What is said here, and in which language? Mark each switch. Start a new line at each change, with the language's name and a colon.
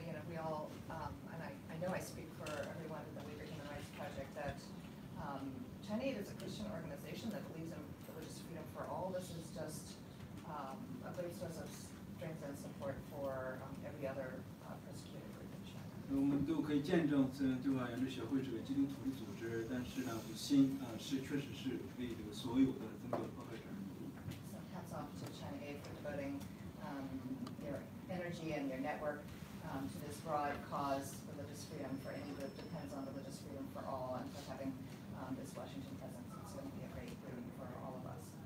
English: We all, and I know I speak for everyone in the Uyghur Human Rights Project, that China Aid is a Christian organization that believes in religious freedom for all. This is just a great source of strength and support for every other persecuted group in China.
Chinese: 我们都可以见证，虽然对华援助协会是个基督徒的组织，但是呢，心确实是为这个所有的宗教迫害者而努力。
English: So hats off to China Aid for devoting your energy and your network to this broad cause, religious freedom for any group depends on religious freedom for all, and for having this Washington presence. It's going to be a great boon for all of us.